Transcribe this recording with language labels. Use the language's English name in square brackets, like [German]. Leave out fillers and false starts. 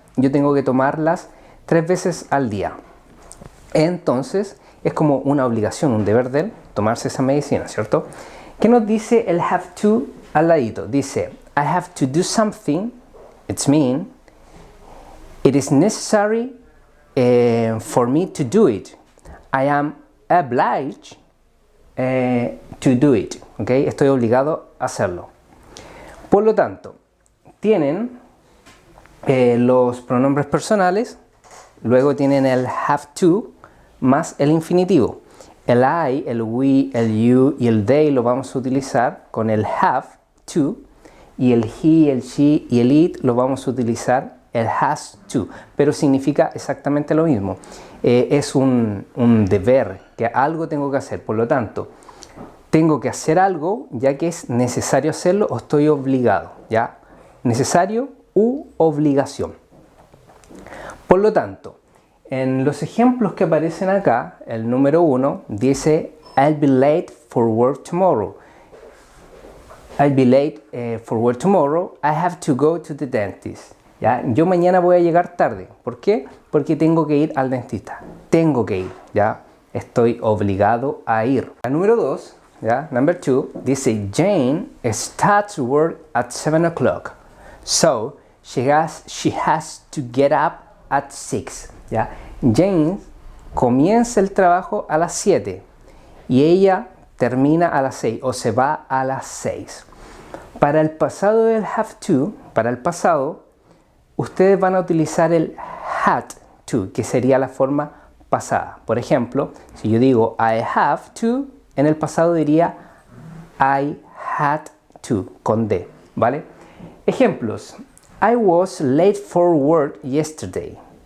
[Spanish] Yo tengo que tomarlas 3 veces al día. Entonces, es como una obligación, un deber de él, tomarse esa medicina, ¿cierto? ¿Qué nos dice el have to al ladito? Dice, [English] I have to do something, it's mean, it is necessary for me to do it. I am obliged to do it. ¿Okay? [Spanish] Estoy obligado a hacerlo. Por lo tanto, tienen los pronombres personales, luego tienen el have to más el infinitivo. El I, el we, el you y el they lo vamos a utilizar con el have to, y el he, el she y el it lo vamos a utilizar el has to, pero significa exactamente lo mismo. Es un deber, que algo tengo que hacer, por lo tanto, tengo que hacer algo ya que es necesario hacerlo o estoy obligado, ¿ya? Necesario u obligación. Por lo tanto, en los ejemplos que aparecen acá, el número 1 dice [English] I'll be late for work tomorrow. I'll be late for work tomorrow. I have to go to the dentist. [Spanish] ¿Ya? Yo mañana voy a llegar tarde. ¿Por qué? Porque tengo que ir al dentista. Tengo que ir. ¿Ya? Estoy obligado a ir. El número 2, ¿ya? [English] Number 2, [Spanish] dice [English] Jane starts work at 7 o'clock. So, she has to get up at 6. [Spanish] ¿Ya? Jane comienza el trabajo a las 7 y ella termina a las 6 o se va a las 6. Para el pasado del have to, para el pasado, ustedes van a utilizar el had to, que sería la forma pasada. Por ejemplo, si yo digo [English] I have to, [Spanish] en el pasado diría [English] I had to, [Spanish] con D, ¿vale? Ejemplos. [English] I was late for work yesterday.